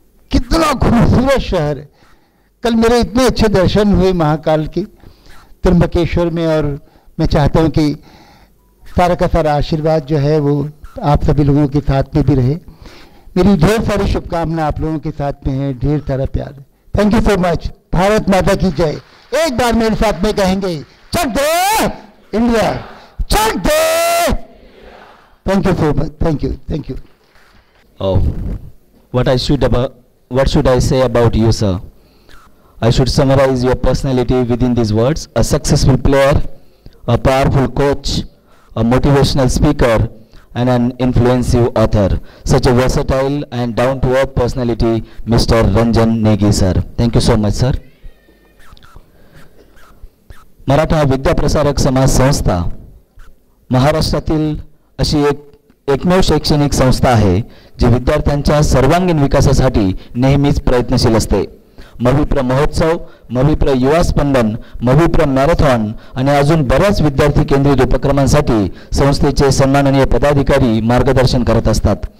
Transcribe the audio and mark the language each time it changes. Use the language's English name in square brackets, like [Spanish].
[Hindi] कितना खूबसूरत शहर है। कल मेरे इतने अच्छे दर्शन हुए महाकाल के त्र्यंबकेश्वर में, और मैं चाहता हूँ कि सारा का सारा आशीर्वाद जो है वो आप सभी लोगों के साथ में भी रहे। मेरी ढेर सारी शुभकामनाएं आप लोगों के साथ में है, ढेर सारा प्यार है। [English] Thank you so much. [Hindi] Bharat माता की जय। एक बार मेरे साथ में कहेंगे, चक दे India, Chak दे। [English] Thank you so much. Thank you. Oh, what should I say about you, sir? I should summarize your personality within these words: a successful player, a powerful coach, a motivational speaker, and an influential author. Such a versatile and down-to-earth personality, Mr. Ranjan Negi, sir. Thank you so much, sir. [Marathi] Maratha विद्याप्रसारक समाज संस्था महाराष्ट्रातील अशी एकमेव शैक्षणिक संस्था आहे जी विद्यार्थ्यांच्या सर्वांगीण विकासासाठी नेहमीच प्रयत्नशील असते. मविप्र महोत्सव, मविप्र युवा स्पंदन, मविप्र मॅरेथॉन आणि अजून बऱ्याच विद्यार्थी केंद्रित उपक्रमांसाठी संस्थेचे सन्माननीय पदाधिकारी मार्गदर्शन करत असतात.